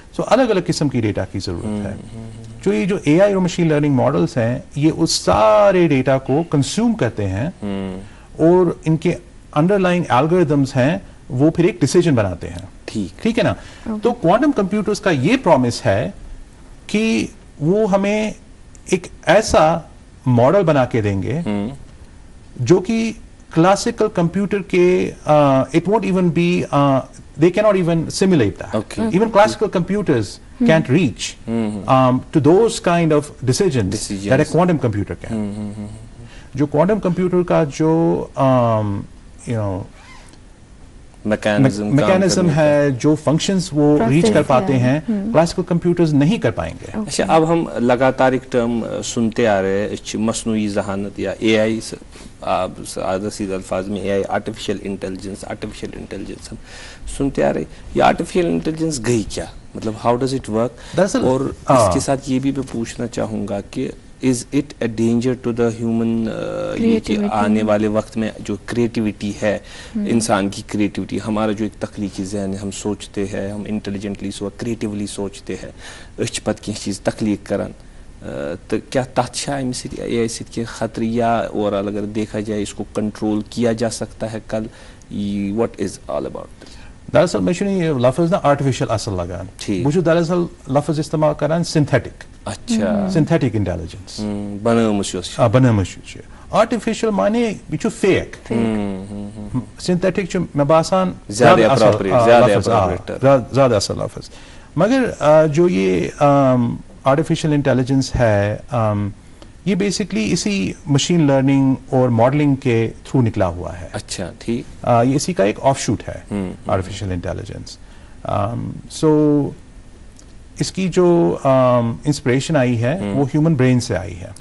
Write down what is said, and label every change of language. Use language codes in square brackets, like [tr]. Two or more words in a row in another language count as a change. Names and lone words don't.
[ur] سو الگ الگ قسم کی ڈیٹا کی ضرورت ہے. یہ جو اے آئی اور [en] machine learning models [ur] ہیں یہ اس سارے ڈیٹا کو کنزیوم کرتے ہیں اور ان کے [en] underlying algorithms [ur] ہیں وہ پھر ایک ڈیسیجن بناتے ہیں. ٹھیک ہے نا. تو کوانٹم کمپیوٹرز کا یہ پرومس ہے کہ وہ ہمیں ایک ایسا ماڈل بنا کے دیں گے جو کہ [en] classical computer [ur] کے [en] it won't even be, they cannot even simulate that. Even classical computers can't reach to those kind of decisions that a quantum computer can. [ur] جو [en] quantum computer [ur] کا جو میکینزم ہے, جو فنکشنز وہ ریچ کر پاتے ہیں, کلاسیکل کمپیوٹرز نہیں کر پائیں گے. اچھا, اب ہم لگاتار ایک ٹرم سنتے آ رہے ہیں مصنوعی ذہانت یا اے آئی, سادہ سیدھے الفاظ میں اے آئی, [en] artificial intelligence [ur] ہم سنتے آ رہے. یہ [en] artificial intelligence [ur] گئی کیا, مطلب [en] how does it work? [ur] اور اس کے ساتھ یہ بھی میں پوچھنا چاہوں گا کہ [en] is it a danger to the human, [ur] یہ کہ آنے والے وقت میں جو کریٹیوٹی ہے, انسان کی کریٹیوٹی, ہمارا جو ایک تخلیقی ذہن ہے, ہم سوچتے ہیں, ہم [en] intelligently creatively [ur] سوچتے ہیں, [ks] أسۍ پتہٕ کینٛہہ چیز تخلیق کران, تو کیا تحت شاہ امہِ سۭتۍ اے آئی سۭتۍ کینٛہہ خطرٕ, [ur] یا اوورآل اگر دیکھا جائے اس کو کنٹرول کیا جا سکتا ہے کل, [en] What is all about this? [ks] دراصل میں چھُنہٕ یہِ لفظ نا آرٹیفیشل اصل لگان, بہٕ چھُس دراصل لفظ استعمال کران سنتھیٹک. اچھا, [en] synthetic intelligence [ks] بنٲومٕژ یۄس بنٲومٕژ چھِ. آرٹیفیشل معنی یہ چھُ فیک سنتھیٹک چھُ مےٚ باسان زیادہ اصل لفظ. [ur] مگر جو یہ [en] artificial intelligence [ur] ہے یہ بیسکلی اسی [en] machine learning [ur] اور ماڈلنگ کے تھرو نکلا ہوا ہے. اچھا ٹھیک. یہ اسی کا ایک آف شوٹ ہے [en] artificial intelligence. [ur] سو اس کی جو انسپریشن آئی ہے وہ [en] human brain [ur] سے آئی ہے.